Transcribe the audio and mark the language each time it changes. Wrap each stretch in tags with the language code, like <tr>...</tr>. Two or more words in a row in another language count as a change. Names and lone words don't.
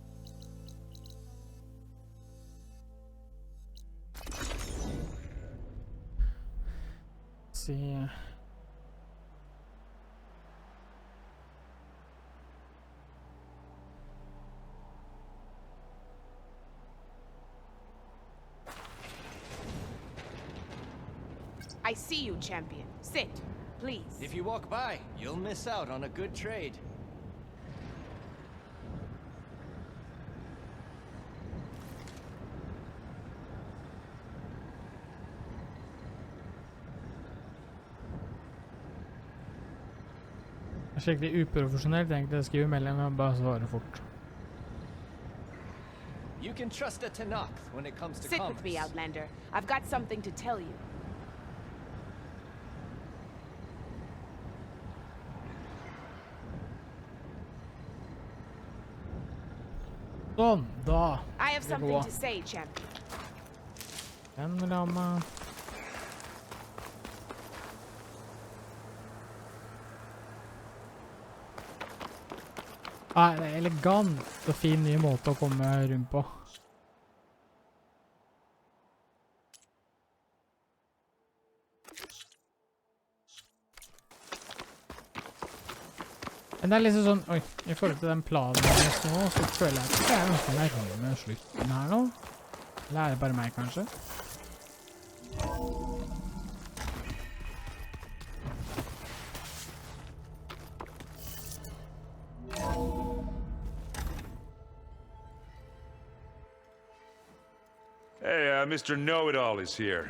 <no>Se.</no> <en>I see you, champion. Sit, please. If you walk by, you'll miss out on a good trade.</en> <no>Det er skikkelig uprofesjonelt, egentlig. Jeg skriver melding, men bare svare fort.</no> <en>You can trust a Tenakth when it comes to Sit commerce. with me, Outlander. I've got something to tell you.</en> <no>Sånn, da.</no> <en>I have something to say, champion.</en> <no>Den ramma. Nei, det er elegant og fin ny måte å komme rundt på. Men det er liksom sånn, oi, i forhold til den planen nå, så føler jeg at det er ganske nærmere slutten her nå. Eller er det bare meg, kanskje?</no> <en>Hey, Mr. Know-It-All is here.</en>